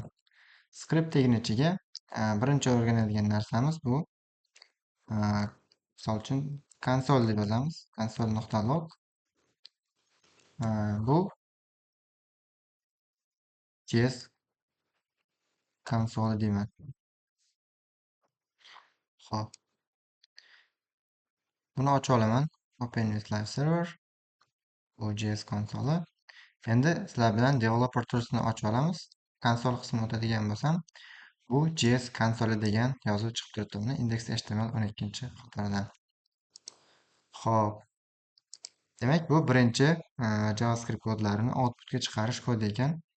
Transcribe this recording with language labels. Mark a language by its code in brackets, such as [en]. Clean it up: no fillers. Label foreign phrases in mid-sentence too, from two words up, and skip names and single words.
[uz] Script degani ichiga birinchi o'rganadigan narsamiz bu misol uchun konsol deb yozamiz. Console.log. Bu JS konsoli deyman. Xo'p, buni ochib olaman. [en] Open with live server. [uz] Bu JS konsoli. Endi sizlar bilan [en] developer tools'ni [uz] ochib olamiz. Konsol qismini o'tadigan bo'lsam, bu JS konsoli degan yozuv chiqib turibdi. Buni index.html 12-qatoridan. Xo'p, demak bu birinchi JavaScript kodlarini outputga chiqarish kodi ekan.